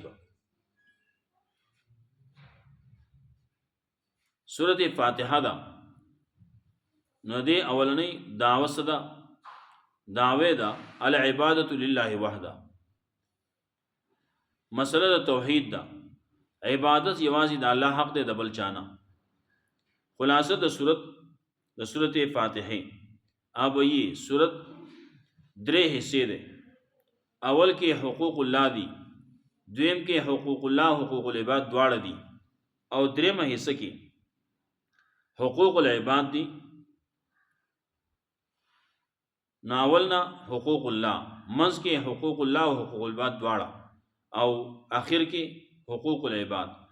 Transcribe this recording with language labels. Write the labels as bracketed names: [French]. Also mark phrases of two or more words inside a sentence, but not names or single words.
[Pashto] به سورۃ فاتحه دا نو دې اولنې دعوه صدا دعوه دا [Arabic] العبادت لله وحده، [Pashto] مسله د توحید دا، عبادت یوازې د الله حق دی، د بل چانا. خلاصه د سورۃ فاتحه [Urdu] اب یہ سورت 3 حصے دے. [Pashto] اول کې حقوق الله دی، دویم کې حقوق الله حقوق العباد دواړه دي، او دریمه حصہ کې حقوق العباد دی. ناولنا حقوق الله، منځ کې حقوق الله او حقوق العباد دواړه، او اخر کې حقوق العباد.